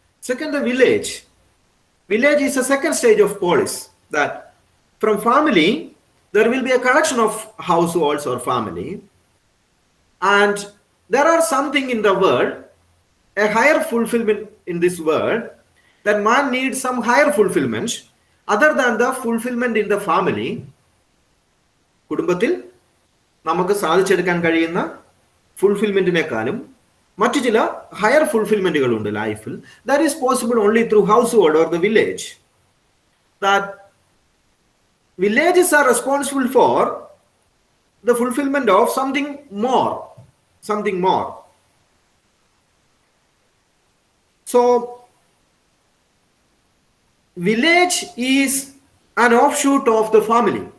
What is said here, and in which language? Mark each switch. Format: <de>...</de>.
<en>Second, the village. Village is a second stage of polis, that from family, there will be a collection of households or family. And there are something in the world, a higher fulfillment in this world, that man needs some higher fulfillment other than the fulfillment in the family.</en> <ml>കുടുംബത്തിൽ നമുക്ക് സാധിച്ചെടുക്കാൻ കഴിയുന്ന ഫുൾഫിൽമെന്റിനേക്കാളും മറ്റു ചില higher ഫുൾഫിൽമെന്റുകളുണ്ട് ലൈഫിൽ.</ml> <en>That is possible only through household or the village. That villages are responsible for the fulfillment of something more. So village is an offshoot of the family.</en>